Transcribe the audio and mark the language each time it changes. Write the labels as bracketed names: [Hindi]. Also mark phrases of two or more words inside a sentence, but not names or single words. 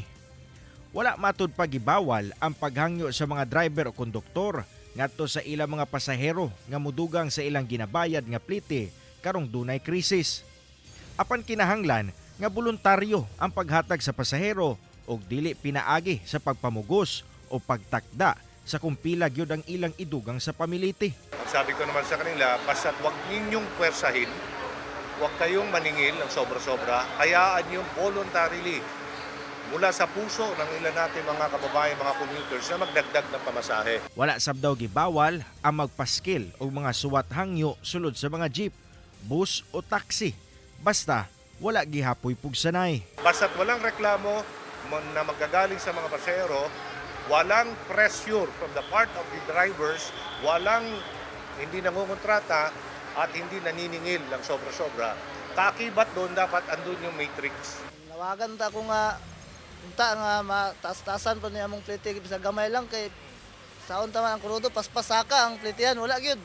[Cebuano] Wala matud pagibawal ang paghangyo sa mga driver o konduktor ngadto sa ilang mga pasahero nga mudugang sa ilang ginabayad nga plite karong dunay krisis. Apan kinahanglan nga voluntaryo ang paghatag sa pasahero og dili pinaagi sa pagpamugos o pagtakda sa kung pila gyud ang ilang idugang sa pamiliti. [Filipino] Sabi ko naman sa kanila, basta't huwag ninyong pwersahin, huwag kayong maningil ng sobra-sobra, hayaan yung voluntarily mula sa puso ng ilan natin mga kababayan, mga commuters na magdagdag ng pamasahe. [Cebuano] Wala sab daw gibawal ang magpaskil o mga suwat hangyo sulod sa mga jeep, bus o taxi. Basta wala gihapoy pugsanay. [Filipino] Basta't walang reklamo na magagaling sa mga pasahero, walang [English] pressure from the part of the drivers, [Filipino] hindi nangungontrata at hindi naniningil ng sobra-sobra. Kakibat doon dapat andun yung matrix. [Cebuano] Nawagan ta ko nga unta nga mataas-taasan pa niya among plite bisa gamay lang kay saon ta man ang kurodo paspasaka ang plitihan wala gyud.